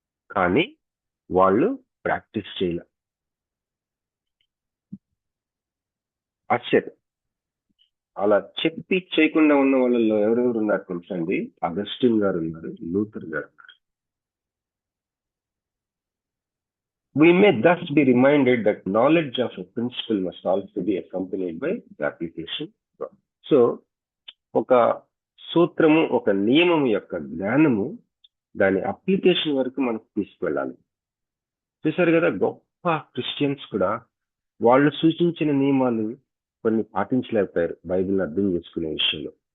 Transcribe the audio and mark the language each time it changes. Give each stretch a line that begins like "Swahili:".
Telugu: కానీ వాళ్ళు ప్రాక్టీస్ చేయలే. ఆశ్చర్యం. అలా చెప్పి చేయకుండా ఉన్న వాళ్ళలో ఎవరెవరు ఉన్నారు తెలుసండి? అగస్టిన్ గారు ఉన్నారు, లూథర్ గారు ఉన్నారు.
English: We may thus be reminded that knowledge of a principle must also be accompanied by the application.
Telugu: So, ఒక సూత్రము, ఒక నియమం యొక్క జ్ఞానము దాని అప్లికేషన్ వరకు మనకు తీసుకువెళ్ళాలి. చూసారు కదా, గొప్ప క్రిస్టియన్స్ కూడా వాళ్ళు సూచించిన నియమాలు కొన్ని పాటించలేకపోయారు బైబిల్ అర్థం చేసుకునే విషయంలో.